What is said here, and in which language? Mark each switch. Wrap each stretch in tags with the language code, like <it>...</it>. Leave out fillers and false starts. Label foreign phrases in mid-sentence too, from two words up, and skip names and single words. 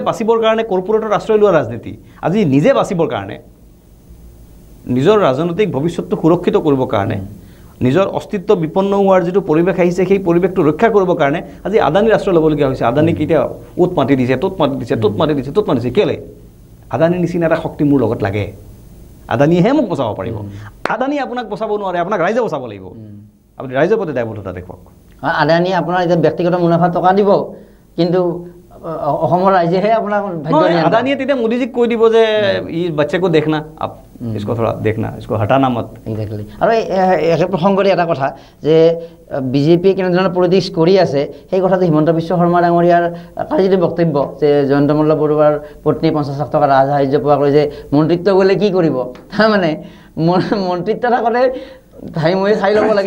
<as>বাচিবৰ কাৰণে কৰ্পোৰেটৰ আশ্ৰয় লোৱা ৰাজনীতি আজি নিজে বাচিবৰ কাৰণে নিজৰ ৰাজনৈতিক ভৱিষ্যতটো সুৰক্ষিত কৰিবৰ কাৰণে নিজৰ অস্তিত্ব বিপন্ন হোৱাৰ যিটো পৰিৱেশ আহিছে সেই পৰিৱেশটো ৰক্ষা কৰিবৰ কাৰণে আজি আদানীৰ আশ্ৰয় ল'বলগীয়া হৈছে আদানীক এতিয়া উৎ মাতি দিছে ত'ত মাতিছে কেলে আদানীৰ নিচিনা এটা শক্তি মোৰ লগত লাগে আদানীয়েহে মোক বচাব পাৰিব আদানীয়ে আপোনাক বচাব নোৱাৰে আপোনাক ৰাইজে বচাব লাগিব আপুনি ৰাইজৰ প্ৰতি দায়বদ্ধতা দেখুৱাওক আদানীয়ে আপোনাৰ এতিয়া ব্যক্তিগত মুনাফা টকা দিব কিন্তু অসমৰ ৰাইজেহে আপোনাক আদানীয়ে তেতিয়া মোদীজীক কৈ দিব যে</as> <hi>ये बच्चे को देखना आप इसको थोड़ा देखना इसको हटाना मत</hi> <as>एक्जेक्टली আৰু এই প্ৰসংগৰে এটা কথা যে বিজেপিয়ে কেনেধৰণৰ পলিটিক্স কৰি আছে সেই কথাটো হিমন্ত বিশ্ব শৰ্মা ডাঙৰীয়াৰ কালি যিটো বক্তব্য যে জয়ন্ত মল্ল বৰুৱাৰ পত্নী 50 লাখ টকা ৰাজসাহায্য পোৱাকৈ যে মন্ত্ৰিত্ব গ'লে কি কৰিব তাৰমানে মন্ত্ৰিত্ব থাকোঁতে খাই ল'ব লাগে</as>